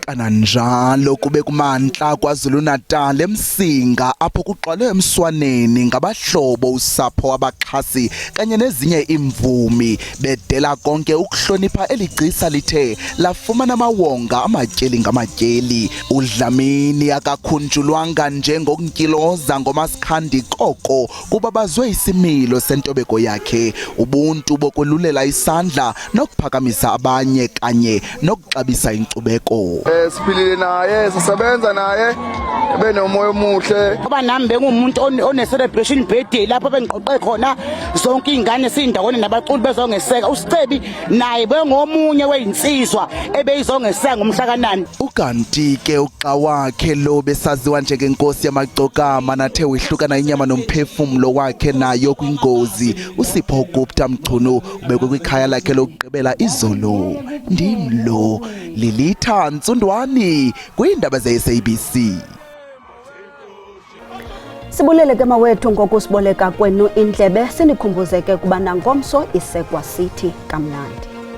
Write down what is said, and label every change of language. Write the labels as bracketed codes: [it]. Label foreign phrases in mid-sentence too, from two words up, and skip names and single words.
[xh] kananjalo kube kumantla KwaZulu-Natal eMsinga apho kuqalwe eMswaneni ngabahlobo usapho abaxhasi kanye nezinye imvumi bedela konke ukuhlonipha eligcisa lithe lafumana amawonga amatyeli ngamatyeli. uDlamini akakhunjulwanga njengokunkiloza ngoMasikhandi koko kubabazwe isimilo sentobeko yakhe, ubuntu bokululela isandla nokuphakamisa abanye kanye nokuxabisa inkcubeko. [zu] Siphilile naye, sisebenza naye, benomoya omuhle. Ngoba nami bengumuntu [en] one celebration birthday [zu] lapho bengiqoqe khona zonke izingane sindawone nabaculi bezongeseka. uSicebi naye bengomunye weinsizwa ebeyizongeseka ngomhla ka9. [xh] Ukanti ke uqa wakhe lo besaziwa njengenkosi yamagcokama nathe wehlukana inyama nomphefumulo wakhe nayo kwingozi. uSipho Gupta Mchunu ubekwe kwikhaya lakhe lokugqibela izolo. Ndimlo Lilitha Ntsundwani kwiindaba ze-SABC. Sibulele ke mawethu ngokusiboleka kwenu indlebe, sinikhumbuzeke kuba nangomso isekwa sithi kamnandi.